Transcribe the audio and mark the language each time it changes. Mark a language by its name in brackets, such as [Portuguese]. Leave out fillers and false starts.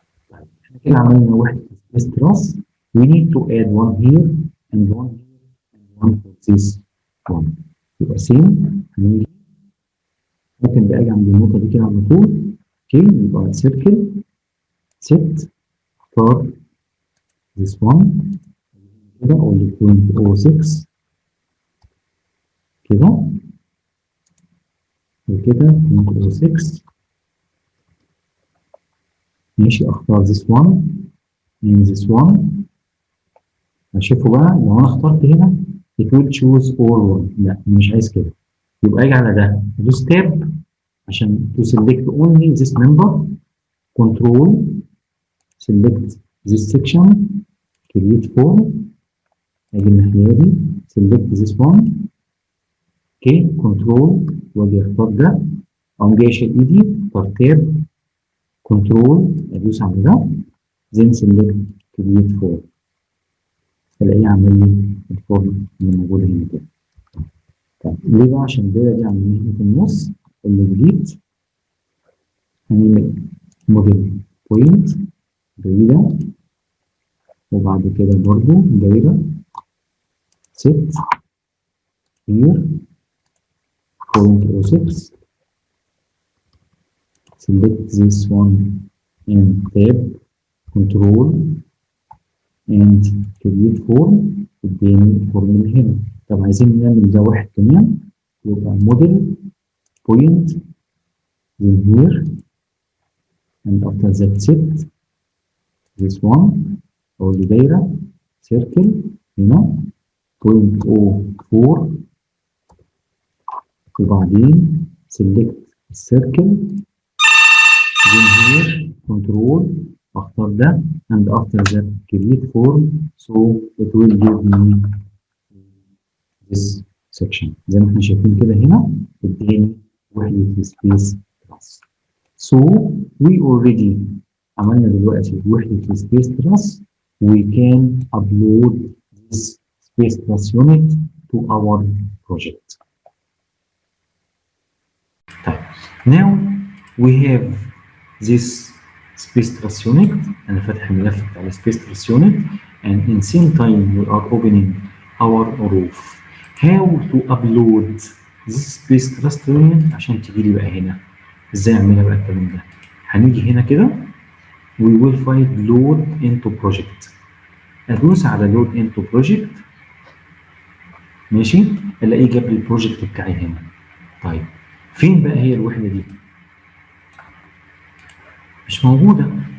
[Arabic] طيب احنا كده عملنا وحده stress. [English] We need to add one here and one here and one for this one. [Arabic] يبقى سين هنيجي ممكن بقى اجي عند النقطه دي كده على طول. اوكي يبقى سيركل [English] set [Arabic] اختار [English] this one [Arabic] كده اقول له 0.06 كده وكده 0.06. ماشي، اختار [English] this one and this one. [Arabic] هشوفه بقى لو انا اخترت هنا [English] it will choose all one، [Arabic] لا مش عايز كده. يبقى اجي على ده ادوس تاب عشان [English] to select only this member control select this section create form. [Arabic] اجي الناحيه دي [English] select this one [Arabic] اوكي كنترول واجي اختار ده، اقوم جاي شايل ايدي اختار تاب كنترول ادوس على ده [English] then select create form، [Arabic] الاقيه عمل لي الفورم اللي موجوده هنا كده. طب ليه بقى؟ عشان الدايره دي عاملينها هنا في النص. اللي جديد هنعمل موديل بوينت بعيده وبعد كده برضو دايره [English] set here 0.06 select this one and tab control and create form [Arabic] قدامي الفورم اللي هنا. طب عايزين نعمل ده واحد كمان يبقى موديل بوينت [English] then here and after that set this one [Arabic] أقول له دايرة [English] circle [Arabic] هنا 0.04 وبعدين [English] select السيركل then here control [Arabic] اختار ده [English] and after that create form so it will give me this section [Arabic] زي ما احنا شايفين كده هنا اداني وحدة سبيس تراس. [English] So we already [Arabic] عملنا دلوقتي وحدة سبيس تراس [English] we can upload this space class unit to our project. Now we have this space class unit. [Arabic] أنا فاتح الملف بتاع [English] space class unit and in same time we are opening our roof. How to upload this space class unit [Arabic] عشان تجي لي بقى هنا. ازاي اعملها بقى الكلام ده؟ هنيجي هنا كده [English] we will find load into project. [Arabic] ادوس على [English] load into project [Arabic] ماشي الاقيه جاب لي البروجكت بتاعي هنا. طيب فين بقى هي الوحده دي؟ مش موجوده.